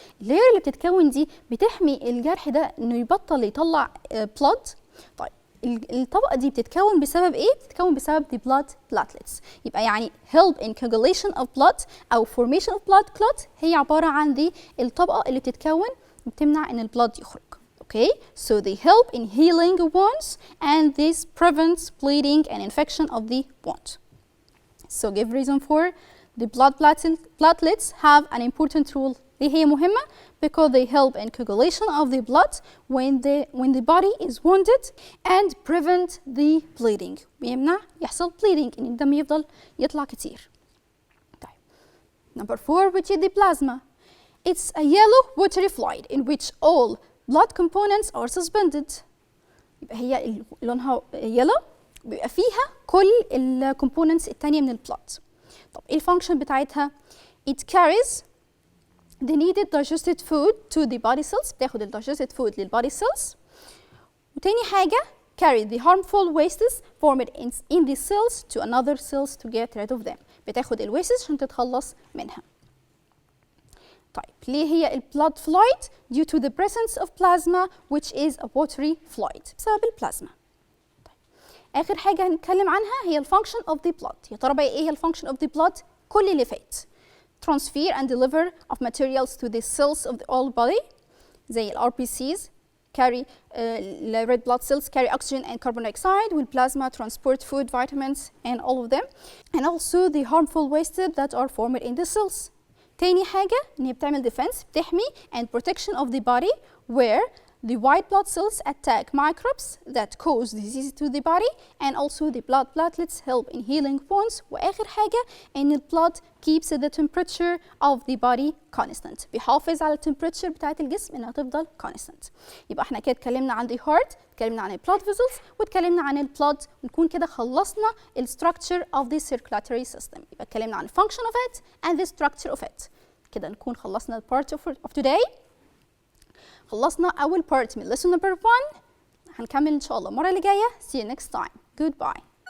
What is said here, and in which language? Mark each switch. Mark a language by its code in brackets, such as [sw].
[ar] اللاير اللي بتتكون دي بتحمي الجرح ده إنه يبطل يطلع blood. طيب الطبقة دي بتتكون بسبب إيه؟ بتتكون بسبب [en] the blood platelets. [ar] يبقى يعني [en] help in coagulation of blood [ar] أو [en] formation of blood clot [ar] هي عبارة عن دي الطبقة اللي بتتكون بتمنع إن البلاد يخرج. [en] Okay, so they help in healing wounds and this prevents bleeding and infection of the wound. So give reason for the blood platelets have an important role. [ar] ليه هي مهمة? [en] Because they help in coagulation of the blood when the body is wounded and prevent the bleeding. [ar] بيمنع يحصل bleeding إن الدم يفضل يطلع كتير. طيب. [en] Number 4, which is the plasma. It's a yellow watery fluid in which all blood components are suspended. [ar] يبقى هي لونها yellow بيبقى فيها كل ال components التانية من البلاد. طب ايه الفانكشن بتاعتها؟ [en] It carries the needed digested food to the body cells. [ar] بتاخد ال [en] digested food للbody cells. [ar] وتاني حاجة [en] carry the harmful wastes formed in the cells to another cells to get rid of them. [ar] بتاخد ال wastes عشان تتخلص منها. طيب ليه هي ال [en] blood fluid؟ Due to the presence of plasma which is a watery fluid. [ar] بسبب البلازما. طيب آخر حاجة هنتكلم عنها هي ال [en] function of the blood. [ar] يا ترى بقى إيه هي ال function of the blood؟ كل اللي فات. [en] Transfer and deliver of materials to the cells of the whole body. زي ال RBCs carry the red blood cells carry oxygen and carbon dioxide, while plasma transport food, vitamins, and all of them. And also the harmful wastes that are formed in the cells. [ar] تاني حاجة إن هي بتعمل [en] defense [ar] بتحمي [en] and protection of the body where the white blood cells attack microbes that cause disease to the body and also the blood platelets help in healing wounds. [ar] وآخر حاجة إن ال blood keeps the temperature of the body constant. بيحافظ على temperature بتاعت الجسم إنها تفضل constant. يبقى احنا كده اتكلمنا عن the heart، اتكلمنا عن ال blood vessels، واتكلمنا عن ال blood، ونكون كده خلصنا ال [en] structure of the circulatory system. [ar] يبقى اتكلمنا عن [en] function of it and the structure of it. [ar] كده نكون خلصنا ال part of today. خلصنا أول part من lesson number 1. هنكمل إن شاء الله المرة اللي جاية. [en] See you next time. Goodbye.